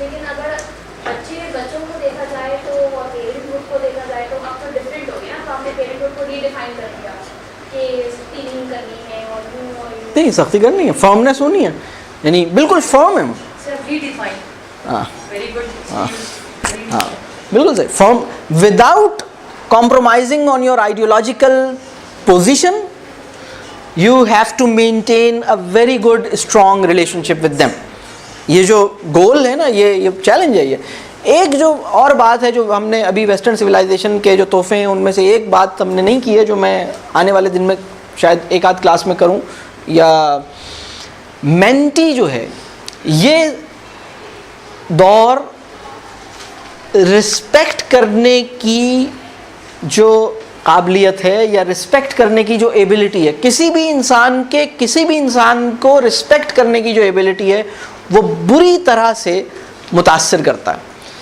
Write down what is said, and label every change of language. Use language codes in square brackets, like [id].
[ur] لیکن اگر بچوں کو دیکھا جائے تو اور پیرنٹ ہوڈ کو دیکھا جائے تو اب تو ڈفرینٹ ہو گیا. تو آپ نے پیرنٹ ہوڈ کو ری ڈیفائن کر دیا کہ سختی نہیں کرنی ہے اور یوں اور یوں نہیں, سختی کرنی ہے, فارمنیس ہونی ہے, یعنی بالکل فارم ہے. صرف ری ڈیفائن. ہاں [en] Very good. [ur] ہاں بالکل صحیح. [en] Form without compromising on your ideological position, you have to maintain a very good strong relationship with them. [ur] یہ جو گول ہے نا, یہ چیلنج ہے. یہ ایک جو اور بات ہے جو ہم نے ابھی ویسٹرن سویلائزیشن کے جو تحفے ہیں ان میں سے ایک بات ہم نے نہیں کی ہے, جو میں آنے والے دن میں شاید ایک آدھ کلاس میں کروں. یا مینٹی جو ہے, یہ دور رسپیکٹ کرنے کی جو قابلیت ہے یا رسپیکٹ کرنے کی جو ایبلٹی ہے, کسی بھی انسان کو رسپیکٹ کرنے کی جو ایبلٹی ہے وہ بری طرح سے متاثر کرتا ہے.